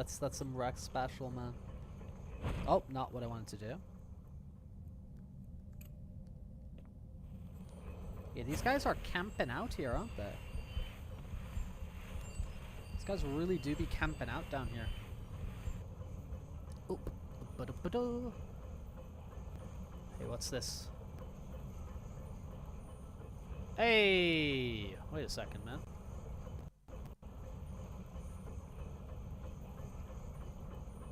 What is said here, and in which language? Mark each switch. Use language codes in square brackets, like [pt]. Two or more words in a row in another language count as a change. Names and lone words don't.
[en] That's some Rex special, man. Oh, not what I wanted to do. Yeah, these guys are camping out here, aren't they? These guys really do be camping out down here. Oop. Ba-da-ba-da. Hey, what's this? Hey! Wait a second, man.